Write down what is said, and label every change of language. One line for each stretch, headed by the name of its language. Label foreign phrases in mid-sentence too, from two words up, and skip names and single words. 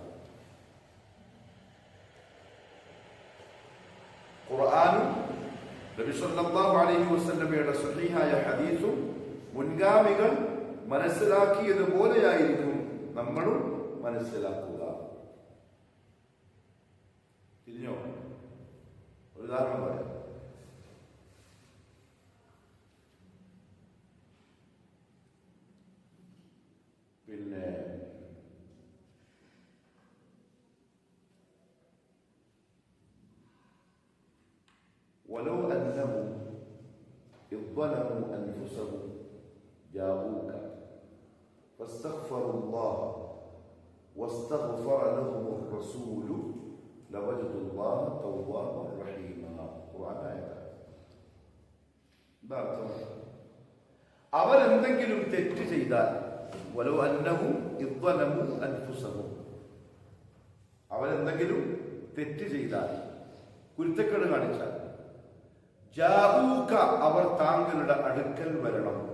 Malayalam: ഖുർആനും നബി
Arabic: صلى الله عليه وسلم
Malayalam: സ്വഹീഹായ ഹദീസും മുൻഗാമികൾ മനസ്സിലാക്കിയതുപോലെയായിരിക്കും നമ്മളും മനസ്സിലാക്കുക. തിരിഞ്ഞോ? ഒരു ഉദാഹരണം പറയാം.
Arabic: പിന്നെ ولو أنهم إذ ظلموا أنفسهم جاءوك فاستغفروا الله واستغفر لهم الرسول لوجدوا الله توابا رحيما.
Malayalam: ഖുർആൻ ആയതാണ്. എന്താ അർത്ഥം? അവരെന്തെങ്കിലും തെറ്റ് ചെയ്താൽ,
Arabic: ولو أنهم إذ ظلموا أنفسهم,
Malayalam: അവരെന്തെങ്കിലും തെറ്റ് ചെയ്താൽ, കുരുത്തക്കേട് കാണിച്ചാൽ, ജാഊക അവർ താങ്കളുടെ അടുക്കൽ വരണം,